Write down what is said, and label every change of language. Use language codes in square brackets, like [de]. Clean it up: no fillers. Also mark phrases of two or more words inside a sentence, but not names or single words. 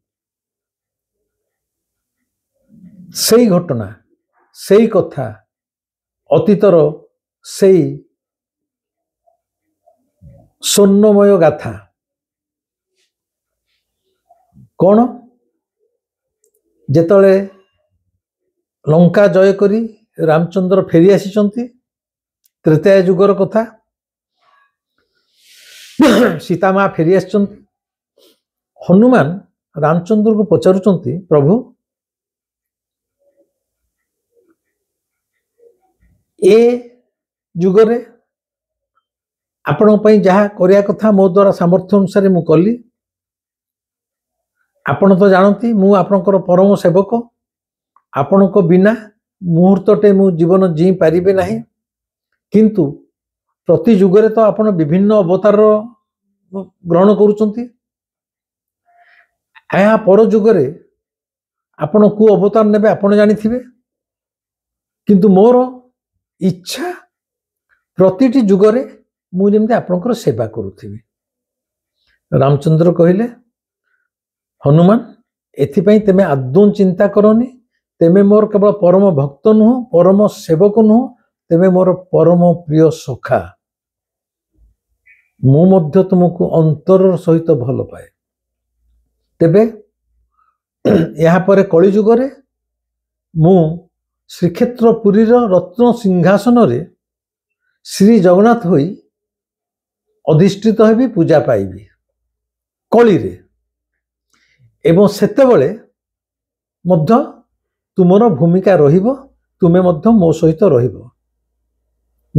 [or] ସେଇ ଘଟଣା ସେଇ କଥା ଅତୀତର ସେଇ ସ୍ୱର୍ଣ୍ଣମୟ ଗାଥା କେଉଁ ଯେତେବେଳେ ଲଙ୍କା ଜୟ କରି ରାମଚନ୍ଦ୍ର ଫେରି ଆସିଛନ୍ତି ତ୍ରେତୟା ଯୁଗର କଥା। ସୀତା ମାଁ ଫେରି ଆସିଛନ୍ତି। ହନୁମାନ ରାମଚନ୍ଦ୍ର କୁ ପଚାରୁଛନ୍ତି ପ୍ରଭୁ ଏ ଯୁଗରେ ଆପଣ ପାଇଁ ଯାହା କରିଆ କଥା ମୋ ଦ୍ୱାରା ସାମର୍ଥ୍ୟ ଅନୁସାରେ ମୁ କଲି। ଆପଣ ତ ଜାଣନ୍ତି ମୁ ଆପଣଙ୍କର ପରମ ସେବକ। ଆପଣ କୁ ବିନା ମୁହୂର୍ତ୍ତଟେ ମୁ ଜୀବନ ଜୀ ପାରିବେ ନାହିଁ। କିନ୍ତୁ ପ୍ରତି ଯୁଗରେ ତ ଆପଣ ବିଭିନ୍ନ ଅବତାର ଗ୍ରହଣ କରୁଛନ୍ତି। ଏହା ପର ଯୁଗରେ ଆପଣ କୁ ଅବତାର ନେବେ ଆପଣ ଜାଣିଥିବେ, କିନ୍ତୁ ମୋର ଇଚ୍ଛା ପ୍ରତିଟି ଯୁଗରେ ମୁ ଯେମିତି ଆପଣଙ୍କର ସେବା କରୁଥିବି। ରାମଚନ୍ଦ୍ର କହିଲେ ହନୁମାନ ଏଥିପାଇଁ ତୁମେ ଆଦୌ ଚିନ୍ତା କରନି, ତୁମେ ମୋର କେବଳ ପରମ ଭକ୍ତ ନୁହଁ, ପରମ ସେବକ ନୁହଁ, ତୁମେ ମୋର ପରମ ପ୍ରିୟ ସଖା, ମୁ ମଧ୍ୟ ତୁମକୁ ଅନ୍ତର ସହିତ ଭଲ ପାଏ। ତେବେ [hi] यहाँ पर [or] କଳି ଯୁଗରେ ମୁ ଶ୍ରୀକ୍ଷେତ୍ର ପୁରୀ ରତ୍ନ ସିଂହାସନ ରେ ଶ୍ରୀ ଜଗନ୍ନାଥ ହୋଇ ଅଧିଷ୍ଠିତ ହେବି, ପୂଜା ପାଇବି କଳି ରେ, ଏବଂ ସେତେବେଳେ ମଧ୍ୟ ତୁମର ଭୂମିକା ରହିବ, ତୁମେ ମଧ୍ୟ ମୋ ସହିତ ରହିବ ନା।